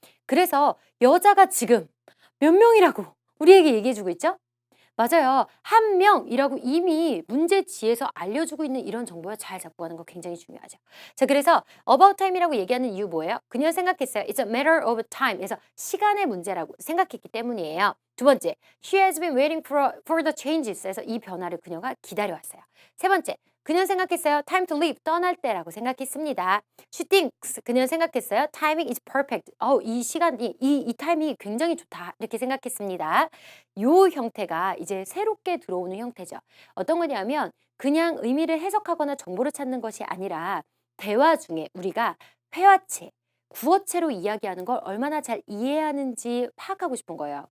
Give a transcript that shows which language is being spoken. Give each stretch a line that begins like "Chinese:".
Korean: 그래서 여자가 지금 몇 명이라고 우리에게 얘기해주고 있죠? 맞아요. 1명이라고 이미 문제지에서 알려주고 있는 이런 정보를 잘 잡고 가는 거 굉장히 중요하죠. 자, 그래서
English: about time
Korean: 이라고 얘기하는 이유 뭐예요? 그냥 생각했어요.
English: It's a matter of time.
Korean: 그래서 시간의 문제라고 생각했기 때문이에요. 두 번째,
English: she has been waiting for the changes.
Korean: 그래서 이 변화를 그녀가 기다려왔어요. 세 번째, 그녀는 생각했어요.
English: time to leave.
Korean: 떠날 때라고 생각했습니다.
English: She thinks.
Korean: 그녀는 생각했어요.
English: timing is perfect.
Korean: 이 시간이, 이 타이밍이 굉장히 좋다. 이렇게 생각했습니다. 요 형태가 이제 새롭게 들어오는 형태죠. 어떤 거냐면 그냥 의미를 해석하거나 정보를 찾는 것이 아니라 대화 중에 우리가 회화체, 구어체로 이야기하는 걸 얼마나 잘 이해하는지 파악하고 싶은 거예요.